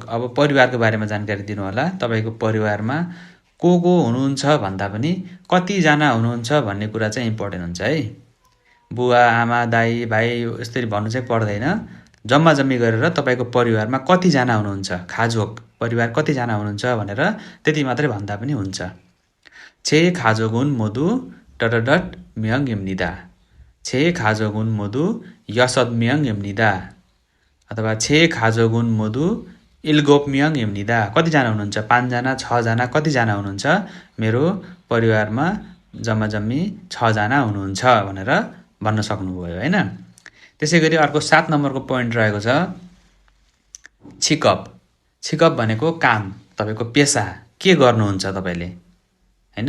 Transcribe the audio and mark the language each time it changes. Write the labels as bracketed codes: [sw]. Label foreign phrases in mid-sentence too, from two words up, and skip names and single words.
[ne] अब परिवारको बारेमा जानकारी दिनु होला। तपाईँको परिवारमा को हुनुहुन्छ भन्दा पनि कतिजना हुनुहुन्छ भन्ने कुरा चाहिँ इम्पोर्टेन्ट हुन्छ है। बुवा आमा दाइ भाइ यसरी भन्नु चाहिँ पर्दैन। जम्मा जम्मी गरेर तपाईँको परिवारमा कतिजना हुनुहुन्छ, खाजोक परिवार कतिजना हुनुहुन्छ भनेर त्यति मात्रै भन्दा पनि हुन्छ। [ko] 제 가족은 모두 명 입니다, 제 가족은 모두 여섯 명 입니다 अथवा 제 가족은 모두 일곱 명 입니다, [ne] कतिजना हुनुहुन्छ, 5 जना 6 जना कतिजना हुनुहुन्छ, मेरो परिवारमा जम्मा जम्मी 6 जना हुनुहुन्छ भनेर भन्न सक्नुभयो होइन। त्यसै गरी अर्को 7 नम्बरको पोइन्ट रहेको छ छिकप भनेको काम, तपाईँको पेसा के गर्नुहुन्छ तपाईँले होइन।